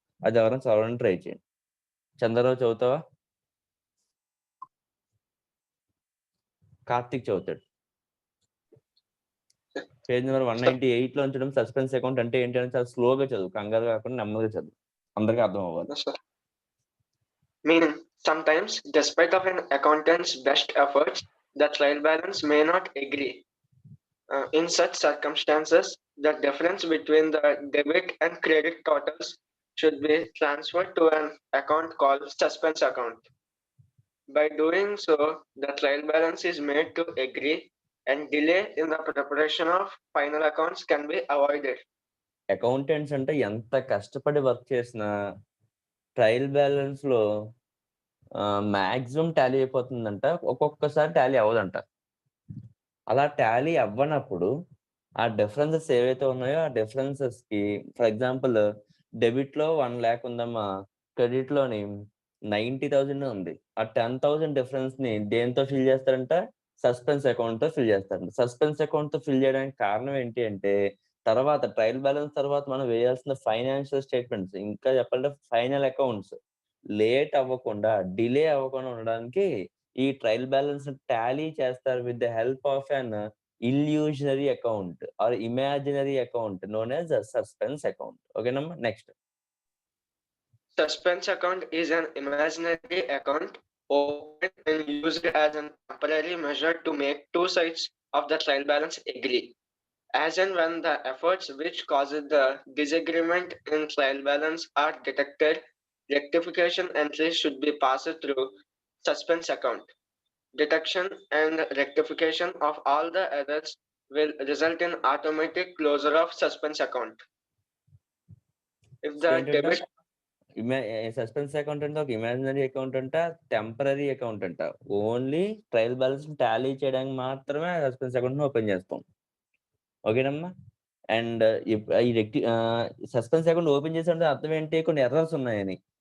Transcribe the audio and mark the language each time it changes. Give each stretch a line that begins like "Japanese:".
Telugu: అది ఎవరైనా చదవడానికి ట్రై చేయండి. చంద్రరావు చదువుతావా? కార్తిక్ చదువుతాడు. పేజ్ నెంబర్ 198 లో ఉంచడం సస్పెన్స్ అకౌంట్ అంటే ఏంటి అని చాలా స్లోగా చదువు, కంగారు కాకుండా నెమ్మదిగా చదువు, అందరికీ అర్థం అవ్వాలి.
English: Yes, sir. Meaning, sometimes, despite of an accountant's best efforts, the trial balance may not agree. In such circumstances, the difference between the debit and credit totals should be transferred to an account called suspense account. By doing so, the trial balance is made to agree and delay in the preparation of final accounts can be avoided.
Telugu: Accountants అంటే ఎంత కష్టపడి work చేసినా trial balance లో maximum Tally అయిపోతుందంట, ఒక్కొక్కసారి Tally అవ్వదంట. అలా Tally అవ్వనప్పుడు ఆ differences ఏవైతే ఉన్నాయో ఆ డిఫరెన్సెస్ కి,
English: for example
Telugu: డెబిట్ లో 1 lakh ఉందమ్మా, క్రెడిట్ లోని 90,000 ఉంది. ఆ 10,000 డిఫరెన్స్ ని దేంతో ఫిల్ చేస్తారంట? సస్పెన్స్ అకౌంట్ తో ఫిల్ చేస్తారంట. సస్పెన్స్ అకౌంట్ తో ఫిల్ చేయడానికి కారణం ఏంటి అంటే, తర్వాత ట్రయల్ బ్యాలెన్స్ తర్వాత మనం వేయాల్సిన ఫైనాన్షియల్ స్టేట్మెంట్స్, ఇంకా చెప్పాలంటే ఫైనల్ అకౌంట్స్ లేట్ అవ్వకుండా, డిలే అవ్వకుండా ఉండడానికి ఈ ట్రయల్ బ్యాలెన్స్ టాలీ చేస్తారు
English: With the help of an illusionary account or imaginary account known as suspense account.
Telugu: ఓకేనమ్మా, next.
English: Suspense account is an imaginary account opened and used as a temporary measure to make two sides of the trial balance agree. As and when the efforts which causes the disagreement in trial balance are detected, rectification entries should be passed through suspense account. Detection and rectification of all the errors will result in automatic closure of suspense account. If the debit
Telugu: suspense account అంటే ఒక imaginary account అంట, temporary account అంట. Only trial balance Tally చేయడానికి మాత్రమే suspense account open చేస్తాం, ఓకేనమ్మా. And ఈ suspense account open చేసే అర్థం ఏంటి, కొన్ని ఎర్రర్స్ ఉన్నాయని.